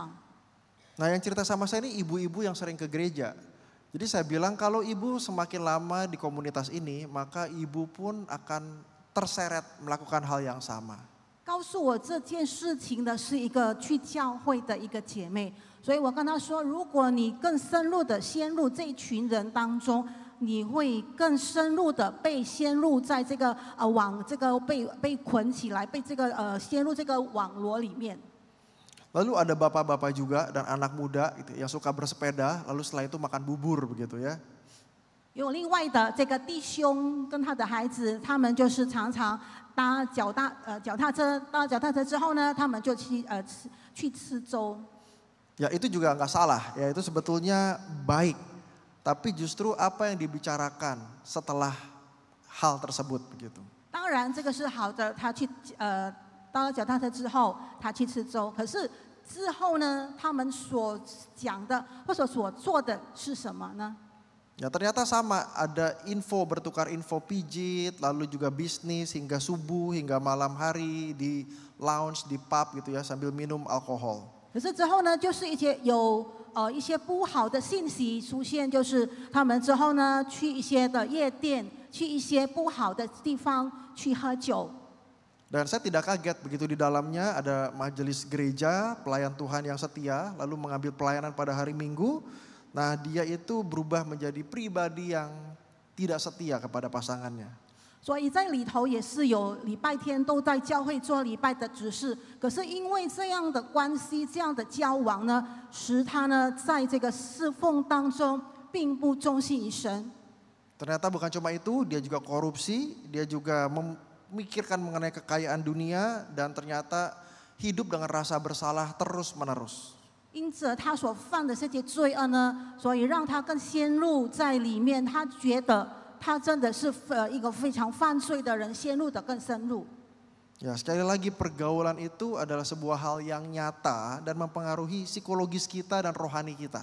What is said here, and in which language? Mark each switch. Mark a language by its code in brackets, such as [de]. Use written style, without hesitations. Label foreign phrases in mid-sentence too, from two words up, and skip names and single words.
[id] Nah, yang cerita sama saya ini ibu-ibu yang sering ke gereja. Jadi saya bilang kalau ibu semakin lama di komunitas ini, maka ibu pun akan terseret melakukan hal yang sama. [zh] 告诉我这件事情的是一个去教会的一个姐妹，所以我跟她说，如果你更深入的陷入这一群人当中，你会更深入的被陷入在这个被捆起来，被这个陷入这个网罗里面。 [id] Lalu ada bapak-bapak juga dan anak muda gitu, yang suka bersepeda, lalu setelah itu makan bubur begitu ya. [zh] 有另外的这个弟兄跟他的孩子，他们就是常常搭脚踏车之后呢，他们就去吃粥。 [id] Ya itu juga nggak salah, ya itu sebetulnya baik. Tapi justru apa yang dibicarakan setelah hal tersebut begitu. [zh] 当然这个是好的，他去搭了脚踏车之后，他去吃粥。可是之后呢，他们所讲的或者所做的是什么呢？ [id] Ya ternyata sama, ada bertukar info pijit, lalu juga bisnis hingga subuh, hingga malam hari di lounge, di pub gitu ya sambil minum alkohol. [zh] 可是之后呢，就是一些不好的信息出现，就是他们之后呢去一些的夜店，去一些不好的地方去喝酒。 [id] Dan saya tidak kaget begitu di dalamnya ada majelis gereja, pelayan Tuhan yang setia, lalu mengambil pelayanan pada hari Minggu. Nah dia itu berubah menjadi pribadi yang tidak setia kepada pasangannya. [zh] 所以在里头也是有礼拜天都在教会做礼拜的执事，可是因为这样的关系、这样的交往呢，使他呢在这个侍奉当中并不忠心于神。 [id] Ternyata bukan cuma itu, dia juga korupsi, dia juga memikirkan mengenai kekayaan dunia dan ternyata hidup dengan rasa bersalah terus-menerus. [zh] 因着他所犯的这些罪恶呢，所以让他更陷入在里面。他觉得他真的是一个非常犯罪的人，陷入的更深入。 [id] Ya sekali lagi pergaulan itu adalah sebuah hal yang nyata dan mempengaruhi psikologis kita dan rohani kita.